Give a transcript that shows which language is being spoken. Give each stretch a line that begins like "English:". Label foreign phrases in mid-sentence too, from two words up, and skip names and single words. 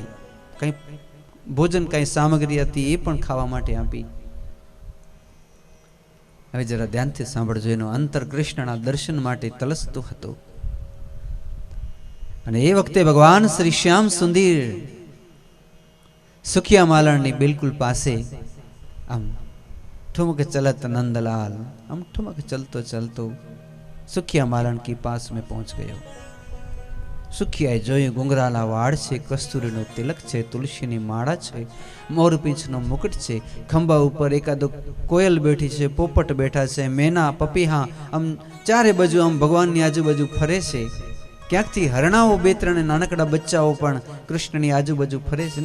Gujarati: કઈ ભોજન, કઈ સામગ્રી હતી એ પણ ખાવા માટે આપી. હવે જરા ધ્યાનથી સાંભળજો. એનો અંતર કૃષ્ણના દર્શન માટે તલસતું હતું. અને એ વખતે ભગવાન શ્રી શ્યામ સુંદર સુખિયા માલણની બિલકુલ પાસે આમ
Hindi: ठुमक चलत नंदलाल, हम ठुमक चलतो चलतो सुखिया मालन की पास में पहुंच गयो.
Gujarati: સુખિયાએ જોયું ગુંગરાલા વાળ છે, કસ્તુરીનો તિલક છે, તુલસીની માળા છે, મોરપીંછનો મુકટ છે, ખંભા ઉપર એકાદો કોયલ બેઠી છે, પોપટ બેઠા છે, મેના, પપીહા આમ ચારે બાજુ આમ ભગવાનની આજુબાજુ ફરે છે. ક્યાંકથી હરણાઓ 2-3 નાનકડા બચ્ચાઓ પણ કૃષ્ણની આજુબાજુ ફરે છે.